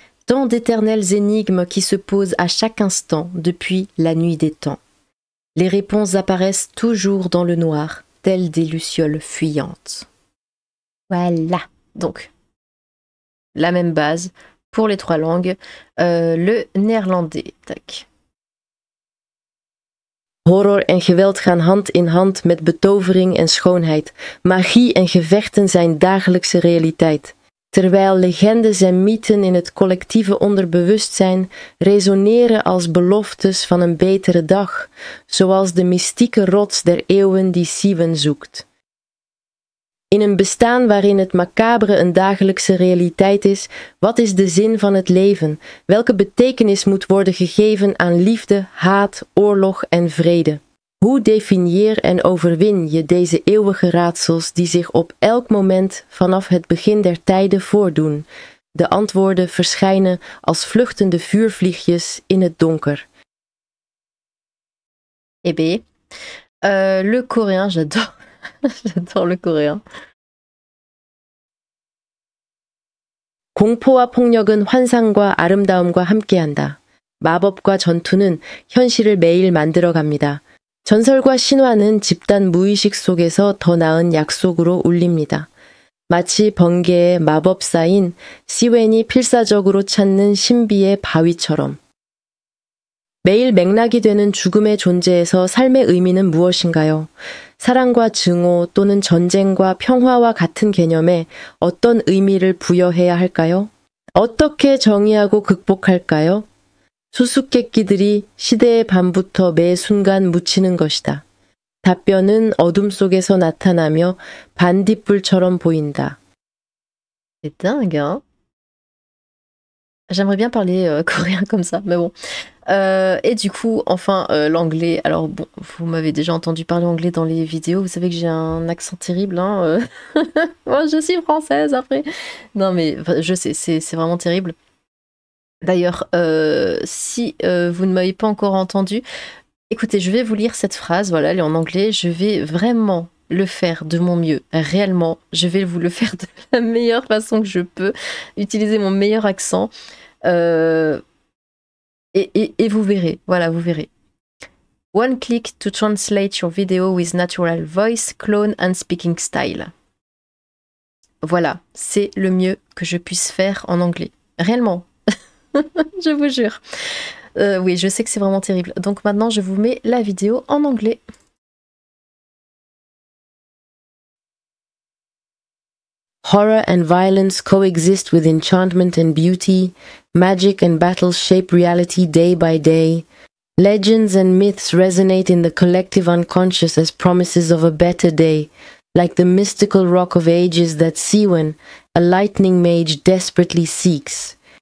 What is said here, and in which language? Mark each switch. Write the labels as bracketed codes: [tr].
[fr] Tant d'éternelles énigmes qui se posent à chaque instant depuis la nuit des temps. Les réponses apparaissent toujours dans le noir, telles des lucioles fuyantes. Voilà, donc, la même base pour les 3 langues. Le néerlandais, tac. [nl] Horror en geweld gaan hand in hand met betovering en schoonheid. Magie en gevechten zijn dagelijkse realiteit. Terwijl legendes en mythen in het collectieve onderbewustzijn resoneren als beloftes van een betere dag, zoals de mystieke rots der eeuwen die Siwen zoekt. In een bestaan waarin het macabre een dagelijkse realiteit is, wat is de zin van het leven? Welke betekenis moet worden gegeven aan liefde, haat, oorlog en vrede? Hoe definieer en overwin je deze eeuwige raadsels die zich op elk moment vanaf het begin der tijden voordoen? De antwoorden verschijnen als vluchtende vuurvliegjes in het donker. [fr] Eh bien, le coréen, j'adore. J'adore le coréen. [ko] 공포와 폭력은 환상과 아름다움과 함께한다. 마법과 전투는 현실을 매일 만들어갑니다. 전설과 신화는 집단 무의식 속에서 더 나은 약속으로 울립니다. 마치 번개의 마법사인 시웬이 필사적으로 찾는 신비의 바위처럼. 매일 맥락이 되는 죽음의 존재에서 삶의 의미는 무엇인가요? 사랑과 증오 또는 전쟁과 평화와 같은 개념에 어떤 의미를 부여해야 할까요? 어떻게 정의하고 극복할까요? 수수께끼들이 시대의 밤부터 매 순간 묻히는 것이다. 답변은 어둠 속에서 나타나며 반딧불처럼 보인다. [fr] C'est dingue, hein? J'aimerais bien parler coréen comme ça, mais bon. Et du coup, enfin, l'anglais. Alors bon, vous m'avez déjà entendu parler anglais dans les vidéos. Vous savez que j'ai un accent terrible, hein. Moi, je suis française après. Non, mais je sais, c'est vraiment terrible. D'ailleurs, si vous ne m'avez pas encore entendu, écoutez, je vais vous lire cette phrase. Voilà, elle est en anglais. Je vais vraiment le faire de mon mieux. Réellement, je vais vous le faire de la meilleure façon que je peux. Utiliser mon meilleur accent. Et vous verrez, voilà, vous verrez. [en] One click to translate your video with natural voice, clone and speaking style. [fr] Voilà, c'est le mieux que je puisse faire en anglais. Réellement, je vous jure. Oui, je sais que c'est vraiment terrible. Donc maintenant, je vous mets la vidéo en anglais. [en] Horror and violence coexist with enchantment and beauty. Magic and battle shape reality day by day. Legends and myths resonate in the collective unconscious as promises of a better day, like the mystical rock of ages that Siwen, a lightning mage, desperately seeks.